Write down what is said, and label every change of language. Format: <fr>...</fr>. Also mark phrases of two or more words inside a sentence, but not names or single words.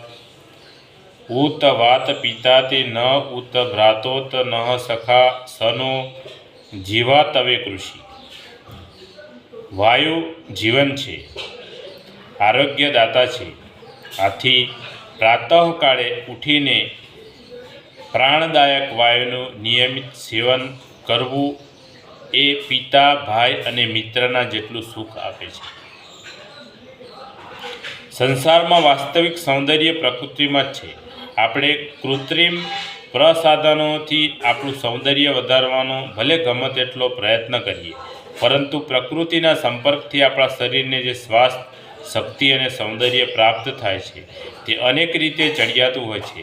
<sa>उत वात पिताति न उत भ्रातोत नः सखा सनो जीवा तवे कृषि।</sa> <gu>વાયુ જીવન છે, આરોગ્યદાતા છે। આથી પ્રાતઃકાળે ઉઠીને પ્રાણદાયક વાયુનું નિયમિત સેવન કરવું એ પિતા, ભાઈ અને મિત્રના જેટલું સુખ આપે છે। સંસારમાં વાસ્તવિક સૌંદર્ય પ્રકૃતિમાં જ છે। આપણે કૃત્રિમ પ્રસાધનોથી આપણું સૌંદર્ય વધારવાનો ભલે ગમે તેટલો પ્રયત્ન કરીએ, પરંતુ પ્રકૃતિના સંપર્કથી આપણા શરીરને જે સ્વાસ્થ્ય, શક્તિ અને સૌંદર્ય પ્રાપ્ત થાય છે તે અનેક રીતે ચડિયાતું હોય છે।</gu>